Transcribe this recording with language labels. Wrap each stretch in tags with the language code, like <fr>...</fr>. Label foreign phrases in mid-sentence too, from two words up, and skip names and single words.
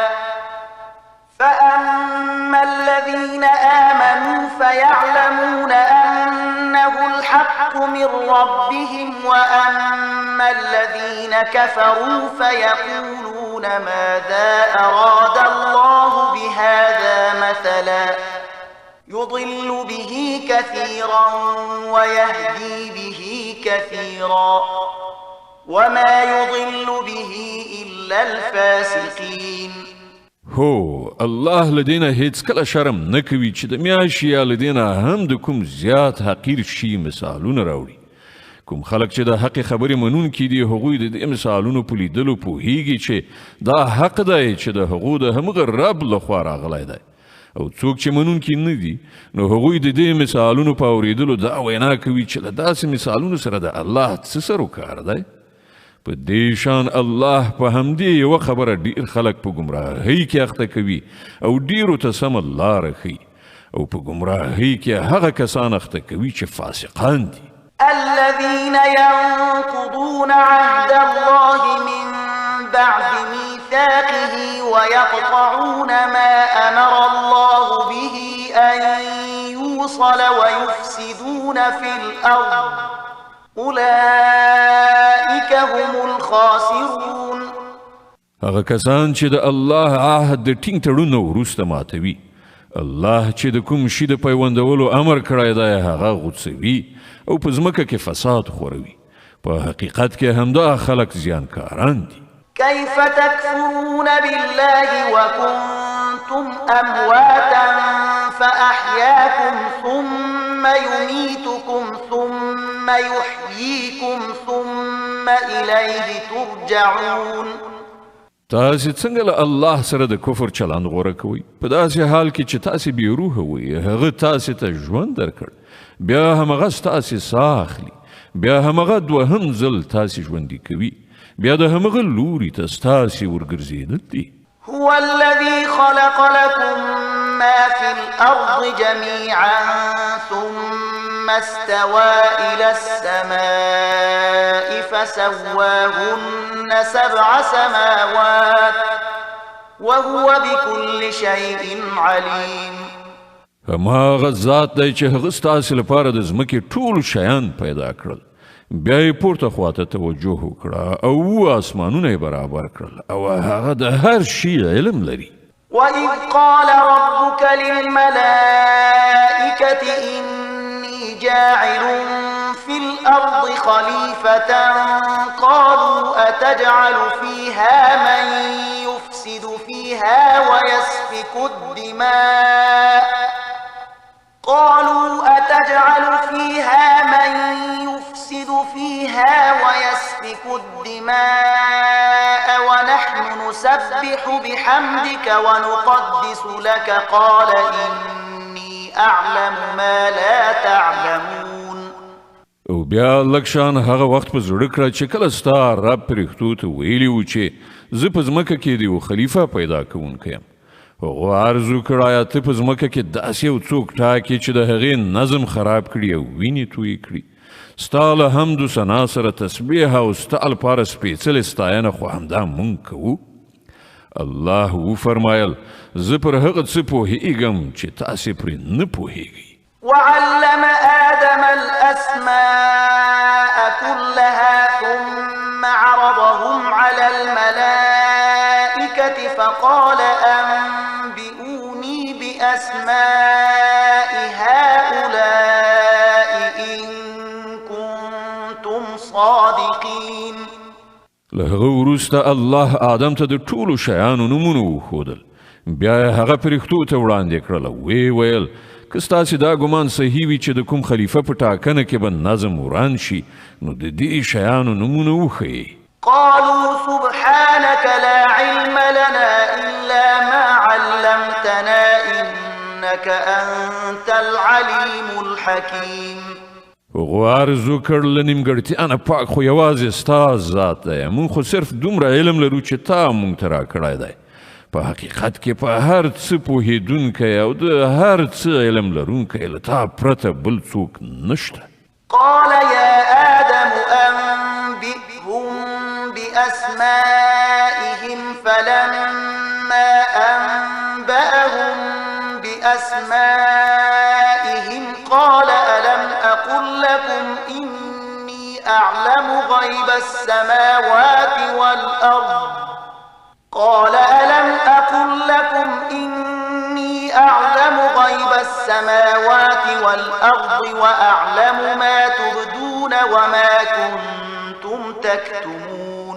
<ar>فأما الذين آمنوا فيعلمون أنه الحق من ربهم وأما الذين كفروا فيقولون ماذا أراد الله بهذا مثلا يضل به كثيرا ويهدي به كثيرا وما يضل به إلا الفاسقين. هو الله لدينا</ar> <ps>هیڅ کله شرم نه کوي چې د میاشتې یا لدینا هم د کوم زیات حقیر شي مثالونه راوړي کوم خلک چې د حق خبرې منونکي دي هغوی د دې مثالونو په لیدلو پوهیږي چې دا حق دی چې د هغو د همغه رب لخوا راغلی دی او څوک چې منونکي نه دي نو هغوی د دې مثالونو په اورېدلو دا وینا کوي چې له داسې مثالونو سره د الله څه سروکار دی په دې شان الله په همدې یوه خبره ډېر خلک په ګمراهۍ کې اخته کوي او ډېرو ته سمه لاره ښیي او په ګمراهۍ کې هغه کسان اخته کوي چې فاسقان دي.</ps> <ar>الذين ينقضون عهد الله من بعد ميثاقه ويقطعون ما أمر الله به أن يوصل ويفسدون في الأرض أولئك هم الخاسرون.</ar> <ps>هغه کسان چې د الله عهد د ټینګ تړون وروسته ماتوي الله چې د کوم شي د پیوندولو امر کړی دی هغه غوڅوي او په ځمکه کې فساد خوروي په حقیقت کې همدا خلک زیانکاران دي.</ps> <ar>كيف تكفرون بالله وكنتم أمواتا فأحياكم ثم يميتكم ثم يحييكم ثم إليه ترجعون.</ar> <ps>تاسې څنګه له الله سره د کفر چلند غوره کوئ په داسې حال کې چې تاسې بې روحه وئ هغه تاسې ته ژوند درکړ بیا همغه ستاسې ساه اخلي بیا همغه دوهم ځل تاسې ژوندي کوي بیا د همغه لوري ته ستاسې ورګرځېدل دي.</ps> <ar>هو الذي خلق لكم ما في الأرض جميعا ثم استوى إلى السماء فسواهن 7 سماوات وهو بكل شيء عليم.</ar> <ps>هماغه ذات دی چې هغه ستاسې لپاره د ځمکې ټول شیان پیدا کړل، بیا یې پورته خواته توجه وکړه او آسمانونه یې برابر کړل او هغه د هر شي علم لري.</ps> <ar>وإذ قال ربك للملائكة إني جاعل في الأرض خليفة قالوا أتجعل فيها من يفسد فيها ويسفك الدماء ونحن نسبح بحمدك ونقدس لك قال إني أعلم ما لا تعلمون.</ar> <ps>او بیا لکشان هغه وخت په زړه کړه چې کله ستا رب پرښتو ته ویلي و چې زه په ځمکه کې د یو خلیفه پیدا کوونکی یم. هغه عرض وکړه ته په ځمکه کې داسې یو څوک ټاکې چې د هغې نظم خراب کړي او وینې تویې کړي. ستا له حمد و ثنا سره تسبیح او ستا لپاره سپېڅلې ستاینه خو همدا مونږ کوو. الله وفرمایل زه پر هغه څه پوهېږم چې تاسې پرې نه پوهېږئ.</ps> <ar>وعلم آدم الأسماء كلها ثم عرضهم على الملائكة فقال أنبئوني بأسماء هؤلاء إن كنتم صادقين.</ar> <ps>له هغه وروسته الله آدم ته د ټولو شیانو نومونه وښودل، بیا یې هغه پرښتو ته وړاندې کړل او ویې ویل که ستاسې دا ګمان صحیح وي چې د کوم خلیفه په ټاکنه کې به نظم وران شي نو د دې شیانو نومونه وښیئ.</ps> <ar>قالوا سبحانك لا علم لنا إلا ما علمتنا إنك أنت العليم الحكيم.</ar> <ps>هغو عرض وکړ له نیمګړتیا نه پاک خو یوازې ستا ذات دی، موږ خو صرف دومره علم لرو چې تا موږ ته راکړی دی. په حقیقت کې په هر څه پوهېدونکی او د هر څه علم لرونکی له تا پرته بل څوک نشته.</ps> <ar>قال يا آدم أنبئهم بأسمائهم فلما أنبأهم بأسمائهم قال ألم أقل لكم إني أعلم غيب السماوات والأرض قال ألم أقل لكم إني أعلم غيب السماوات والأرض وأعلم ما تبدون وما كنتم تكتمون.</ar>